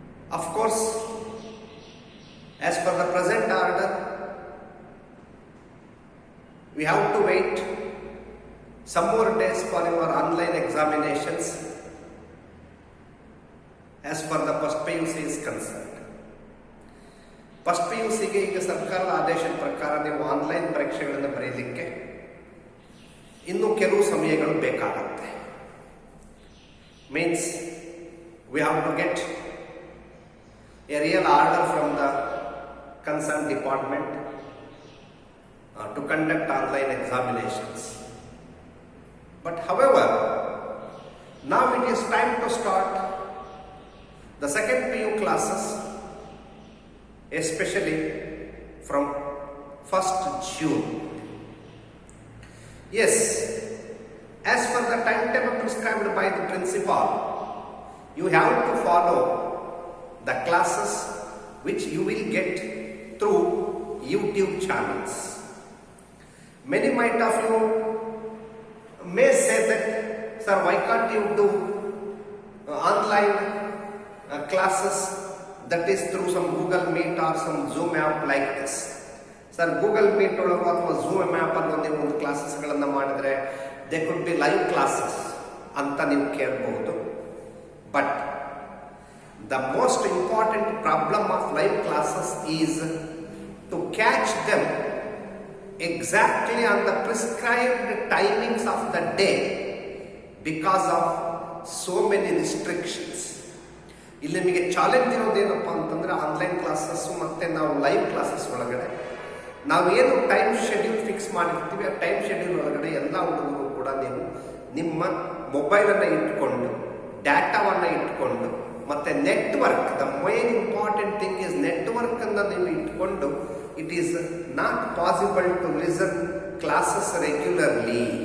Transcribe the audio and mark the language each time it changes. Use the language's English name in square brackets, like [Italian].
[English] Of course, as per the present order, we have to wait some more days for your online examinations as per the first PUC is concerned. [Kannada] First P U ಸಿಗೆ ಈಗ ಸರ್ಕಾರದ ಆದೇಶದ ಪ್ರಕಾರ ನೀವು online ಪರೀಕ್ಷೆಗಳನ್ನು ಬರೆಯಲಿಕ್ಕೆ ಇನ್ನೂ ಕೆಲವು ಸಮಯಗಳು ಬೇಕಾಗುತ್ತೆ. [English] Means we have to get a real order from the concern department to conduct online examinations. But however, now it is time to start the second PU classes, especially from 1st June. Yes, as per the timetable prescribed by the principal, you have to follow the classes which you will get through YouTube channels. Many might of you may say that, sir, why can't you do online classes that is through some Google Meet or some Zoom app like this? [Kannada] Sir, Google Meet ಒಳಗು ಅಥವಾ Zoom app ಅಲ್ಲಿ ನೀವು ಒಂದು ಕ್ಲಾಸಸ್ಗಳನ್ನು ಮಾಡಿದ್ರೆ [English] they could be live classes [Kannada] ಅಂತ ನೀವು ಕೇಳಬಹುದು. [English] But the most important problem of live classes is to catch them exactly on the prescribed timings of the day because of so many restrictions. [Kannada] ಇಲ್ಲಿ ನಿಮಗೆ challenge ಇರೋದೇನಪ್ಪ ಅಂತಂದ್ರೆ online classes ಮತ್ತೆ ನಾವು live classes ಒಳಗಡೆ ನಾವೇನು ಟೈಮ್ ಶೆಡ್ಯೂಲ್ ಫಿಕ್ಸ್ ಮಾಡಿರ್ತೀವಿ ಆ time schedule ಒಳಗಡೆ ಎಲ್ಲ ಹುಡುಗರು ಕೂಡ ನೀವು ನಿಮ್ಮ ಮೊಬೈಲನ್ನು ಇಟ್ಕೊಂಡು ಡಾಟಾವನ್ನು ಇಟ್ಕೊಂಡು ಮತ್ತೆ network, [English] the main important thing is network [Kannada] ಅನ್ನು ನೀವು ಇಟ್ಕೊಂಡು [English] It is not possible to listen classes regularly.